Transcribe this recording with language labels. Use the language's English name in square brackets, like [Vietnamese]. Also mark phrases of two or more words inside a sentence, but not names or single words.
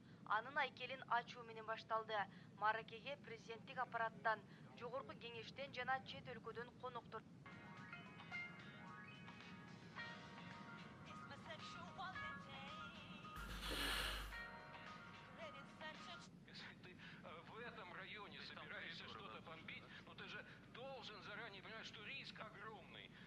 [Kyrgyz] Анын айкелин ачуу менен башталды. Маракеге президенттик аппараттан, жогорку кеңештен жана чет өлкөдөн коноктор. [Russian] В этом районе собираешься что-то бомбить, но ты же должен заранее понимать, что риск огромный.